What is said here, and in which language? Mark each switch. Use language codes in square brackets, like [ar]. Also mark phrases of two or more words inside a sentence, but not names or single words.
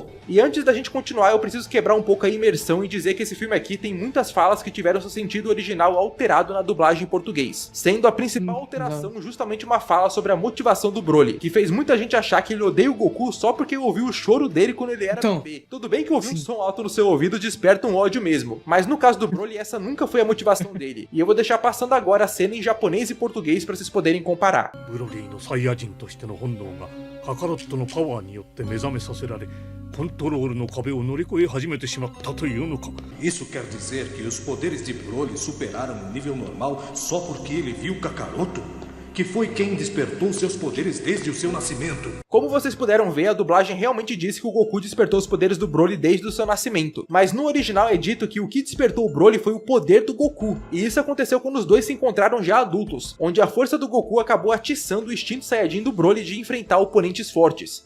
[pt] E antes da gente continuar, eu preciso quebrar um pouco a imersão e dizer que esse filme aqui tem muitas falas que tiveram seu sentido original alterado na dublagem em português, sendo a principal alteração justamente uma fala sobre a motivação do Broly, que fez muita gente achar que ele odeia o Goku só porque ouviu o choro dele quando ele era bebê. Tudo bem que ouvir um som alto no seu ouvido desperta um ódio mesmo, mas no caso do Broly essa nunca foi a motivação dele, e eu vou deixar passando agora a cena em japonês e português para vocês poderem comparar. [ja] Broly のサイヤ人としての本能がカカロットのパワーによって目覚めさせられコントロールの壁を乗り越え始めてしまったというのか。 [pt] Isso quer dizer que os poderes de Broly superaram o nível normal só porque ele viu Kakaroto? Que foi quem despertou seus poderes desde o seu nascimento. Como vocês puderam ver, a dublagem realmente disse que o Goku despertou os poderes do Broly desde o seu nascimento, mas no original é dito que o que despertou o Broly foi o poder do Goku, e isso aconteceu quando os dois se encontraram já adultos, onde a força do Goku acabou atiçando o instinto Saiyajin do Broly de enfrentar oponentes fortes.